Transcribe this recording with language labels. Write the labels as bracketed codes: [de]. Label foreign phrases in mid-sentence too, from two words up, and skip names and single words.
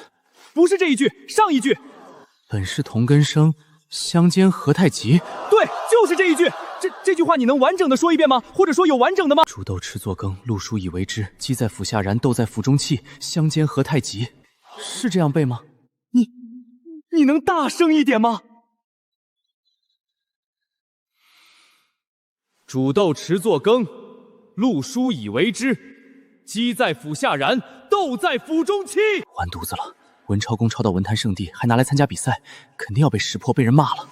[zh] 不是這一句，上一句。本是同根生，相煎何太急。對，就是這一句。這句話你能完整的說一遍嗎？或者說有完整的嗎？煮豆持作羹，漉菽以為汁。雞在釜下燃，豆在釜中泣。相煎何太急。是這樣背嗎？你能大聲一點嗎？煮豆持作羹，漉菽以為汁。雞在釜下燃，豆在釜中泣。完犢子了！文超公抄到文壇聖地，還拿來參加比賽，肯定要被識破，被人罵了。